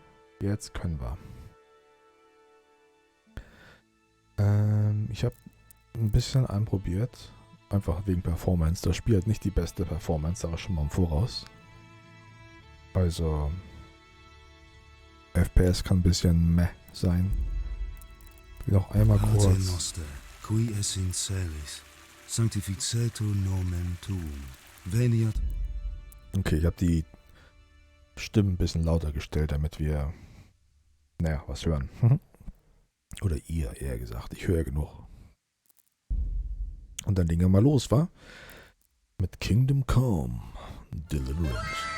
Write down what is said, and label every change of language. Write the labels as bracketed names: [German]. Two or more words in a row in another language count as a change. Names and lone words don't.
[German] Ich habe ein bisschen anprobiert. Einfach wegen Performance. Das Spiel hat nicht die beste Performance, aber schon mal im Voraus. Also. FPS kann ein bisschen meh sein. Noch einmal kurz. [Latin] Qui es in celis, sanctificetur nomen tuum, veniat. [German] Okay, ich habe die Stimmen ein bisschen lauter gestellt, damit wir, naja, was hören. Oder ihr, eher gesagt. Ich höre genug. Und dann legen wir mal los, wa? Mit Kingdom Come Deliverance.